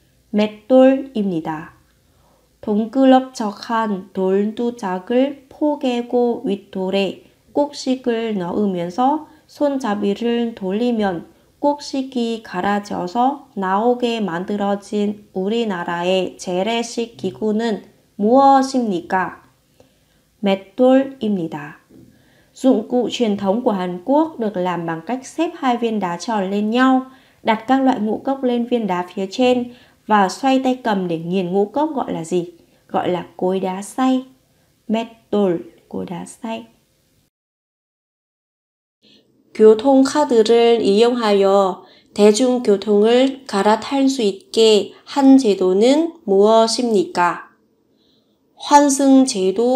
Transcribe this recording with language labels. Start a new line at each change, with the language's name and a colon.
Korean: 맷돌입니다. 동글럽적한 돌두작을 포개고 윗돌에 꼭식을 넣으면서 손잡이를 돌리면 꼭식이 갈아져서 나오게 만들어진 우리나라의 재래식 기구는 무엇입니까? 맷돌입니다.
Vietnamese: Dụng cụ truyền thống của Hàn Quốc được làm bằng cách xếp hai viên đá tròn lên nhau, đặt các loại ngũ cốc lên viên đá phía trên và xoay tay cầm để nghiền ngũ cốc gọi là gì? Gọi là cối đá xay. 맷돌, cối đá xay.
Korean: 교통카드를 이용하여 대중교통을 갈아탈 수 있게 한 제도는 무엇입니까? 환승제도입니다.